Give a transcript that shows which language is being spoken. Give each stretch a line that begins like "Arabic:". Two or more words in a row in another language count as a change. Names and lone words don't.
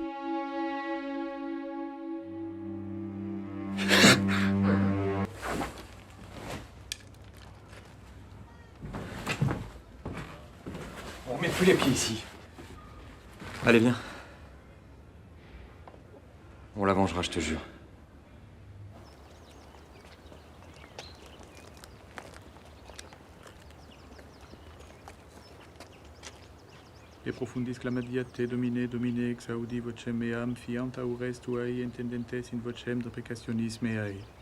French: On remet plus les pieds ici. Allez, viens. On la vengera, je te jure.
Latin: E profundis clamadiat te domine, domine exaudi vocem meam, fiant aures tuae intendentes in vocem deprecationis meae.